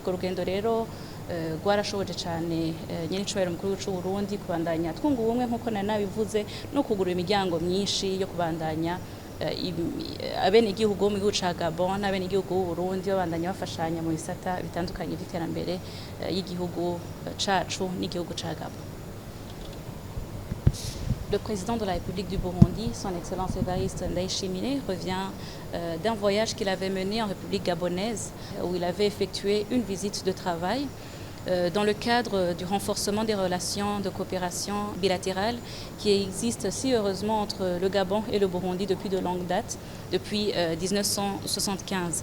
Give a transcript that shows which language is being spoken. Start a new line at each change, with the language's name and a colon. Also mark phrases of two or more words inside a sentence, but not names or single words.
Rundi: Ko rugendo rero rwarashoboje cyane nyenicubahiro mukuru w'u Burundi kubandanya twunga ubumwe nk'uko nari nabivuze no kugura imiryango myinshi yo kubandanya abenegihugu bo mu gihugu ca Gabon n'abenegihugu b'u Burundi babandanya bafashanya mu bisata bitandukanye by'iterambere y'igihugu cacu n'igihugu ca Gabon.
French: Le président de la République du Burundi, son Excellence Évariste Ndayishimiye, revient d'un voyage qu'il avait mené en République gabonaise, où il avait effectué une visite de travail dans le cadre du renforcement des relations de coopération bilatérale qui existent si heureusement entre le Gabon et le Burundi depuis de longue date, depuis 1975.